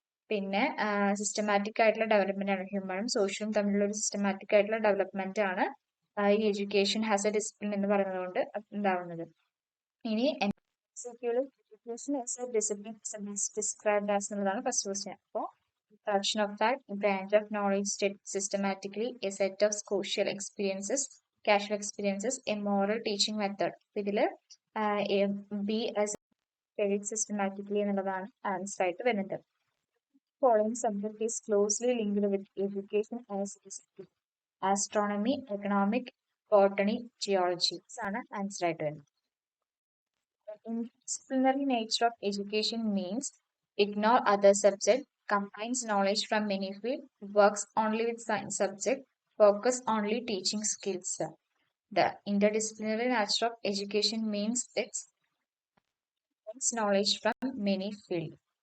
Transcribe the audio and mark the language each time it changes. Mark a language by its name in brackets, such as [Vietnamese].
[Malayalam] പിന്നെ സിസ്റ്റമാറ്റിക് ആയിട്ടുള്ള ഡെവലപ്മെന്റ് ആണ്, ഹ്യൂമനും സോഷ്യലും തമ്മിലുള്ള ഒരു സിസ്റ്റമാറ്റിക് ആയിട്ടുള്ള ഡെവലപ്മെന്റ് ആണ് ഈ എഡ്യൂക്കേഷൻ ഹാസ് എ ഡിസിപ്ലിൻ എന്ന് പറയുന്നത് കൊണ്ട് ഉണ്ടാവുന്നത്. ഇനി education as A discipline described as എന്നുള്ളതാണ് ഫസ്റ്റ് ക്വസ്റ്റ്യൻ. [English] അപ്പോൾ collection of fact, branch of knowledge systematically, a set of social experiences, casual experiences, a moral teaching method. [Malayalam] ഇതില് ബി ആസ് സ്റ്റഡിഡ് സിസ്റ്റമാറ്റിക്കലി എന്നുള്ളതാണ് answer ആയിട്ട് വരുന്നത്. [English] Following subject is closely linked with education as discipline. [Malayalam] Astronomy, economic, botany, geology ആണ് answer ആയിട്ട് വരുന്നത്. [English] Interdisciplinary nature of education means ignore other subjects, combines knowledge from many fields, works only with science subject, focus only teaching skills. The interdisciplinary nature of education means it combines knowledge from many fields.